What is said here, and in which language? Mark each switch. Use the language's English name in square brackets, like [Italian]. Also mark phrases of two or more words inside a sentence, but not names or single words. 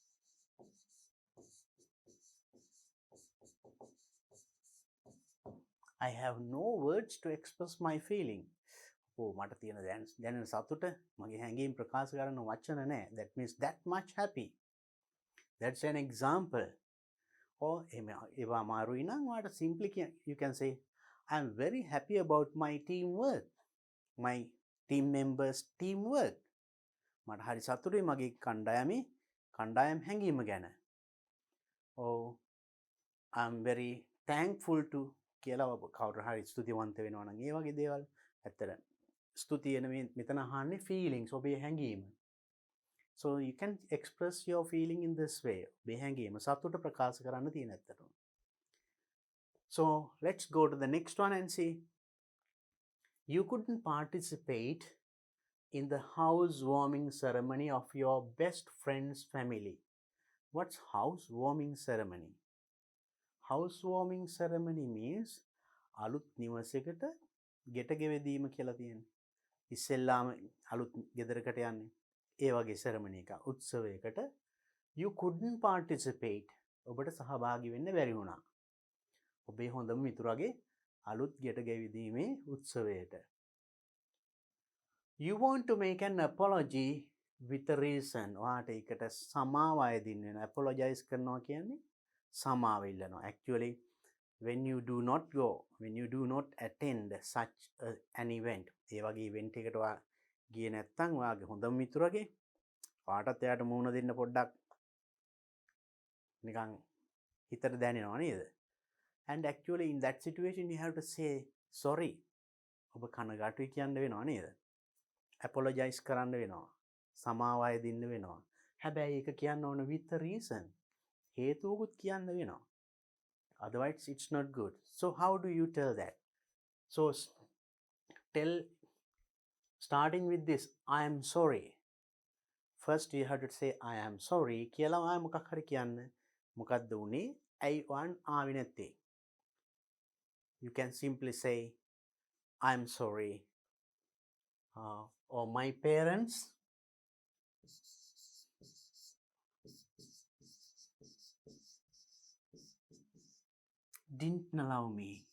[English] I have no words to express my feeling. [Sinhala] මට තියෙන දැනෙන සතුට මගේ හැඟීම් ප්‍රකාශ කරන්න වචන නැහැ. [English] That means that much happy. That's an example. Or [Sinhala] ඒවා අමාරුයි නම් ඔයාට [English] simply you can say I am very happy about my teamwork. My team members teamwork. [Sinhala] මට හරි සතුටුයි මගේ කණ්ඩායම් හැඟීම ගැන. [English] or I am very thankful to [Sinhala] කියලා කවුරු හරි ස්තුතිවන්ත වෙනවා නම් ඒ වගේ දේවල්. ඇත්තට ස්තුතිය නෙමෙයි මෙතන අහන්නේ feelings, ඔබේ හැඟීම. [English] so you can express your feeling in this way. [Sinhala] ඔබේ හැඟීම සතුට ප්‍රකාශ කරන්න තියෙන ඇත්තටම. [English] so let's go to the next one and see. You couldn't participate in the housewarming ceremony of your best friend's family. What's housewarming ceremony? Housewarming ceremony means [Sinhala] අලුත් නිවසකට ගෙට ගෙවදීම කියලා තියෙනවා. ඉස්සෙල්ලාම අලුත් ගෙදරකට යන්නේ. ඒ වගේ ceremony එක උත්සවයකට [English] you couldn't participate. [Sinhala] ඔබට සහභාගී වෙන්න බැරි වුණා. ඔබේ හොඳම මිතුරාගේ අලුත් ගෙට ගෙවදීමේ උත්සවයට. [English] You want to make an apology with a reason. [Sinhala] ඔයාට ඒකට සමාව අයදින්න වෙන. apologize කරනවා කියන්නේ සමාව ඉල්ලනවා. [English] actually when you do not attend such an event, [Sinhala] ඒ වගේ event එකකට ඔයා ගියේ නැත්නම් ඔයාගේ හොඳම මිතුරගේ ඔයාටත් එයාට මුහුණ දෙන්න පොඩ්ඩක් නිකන් හිතට දැනෙනවා නේද? [English] and actually in that situation you have to say sorry. [Sinhala] ඔබ කනගාටුයි කියන්න වෙනවා නේද? apologize කරන්න වෙනවා. සමාව අයදින්න වෙනවා. හැබැයි ඒක කියන්න ඕන [English] with a reason. [Sinhala] හේතුවකුත් කියන්න වෙනවා. [English] Otherwise it's not good. So how do you tell that? So starting with this, I am sorry. First you have to say I am sorry [Sinhala] කියලා ඔයා මොකක් හරි කියන්න. මොකද්ද උනේ? ඇයි වන් ආවේ නැත්තේ? [English] You can simply say I am sorry. Or my parents didn't allow me.